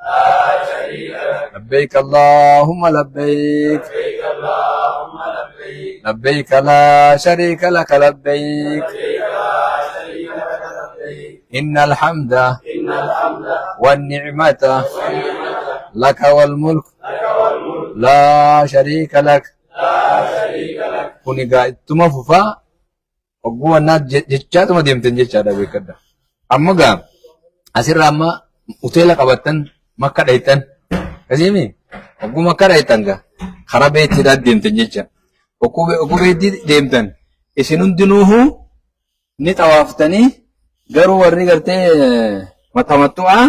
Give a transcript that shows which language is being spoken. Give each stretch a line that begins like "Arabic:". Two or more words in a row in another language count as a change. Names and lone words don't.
Arabic: لبيك اللهم لبيك لبيك لا شريك لك لبيك إن الحمد والنعمة لك والملك لا شريك لك
Oromo: kuni gaa ittuma fufaa ogguu annaa jechaatuma deemtan jechaadha beekadha amma gaa asirraa amma hoteela qabattan makka dhayxan kasiimi ogguu makka dhayxan gaa karaa beettiidhaa deemtan jecha ogguu beettii deemtan isin hundinuuhu ni xawaaftanii garuu warri gartee matamattu'aa